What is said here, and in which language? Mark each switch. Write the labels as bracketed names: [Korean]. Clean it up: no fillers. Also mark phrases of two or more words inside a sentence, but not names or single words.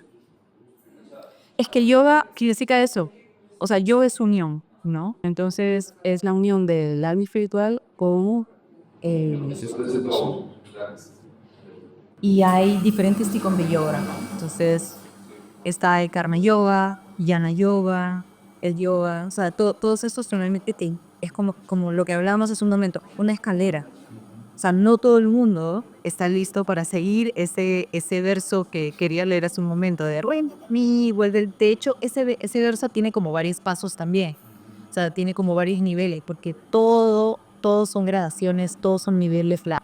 [Spanish] Es que el yoga significa eso. O sea, yoga es unión, ¿no? Entonces es la unión del alma espiritual con y hay diferentes tipos de yoga. Entonces está el karma yoga, jnana yoga, el yoga, o sea, todos estos normalmente es como lo que hablábamos hace un momento, una escalera. O sea, no todo el mundo está listo para seguir ese verso que quería leer hace un momento de Ren, mi, vuelve. De hecho, ese verso tiene como varios pasos también. O sea, tiene como varios niveles, porque todos son gradaciones, todos son niveles flat.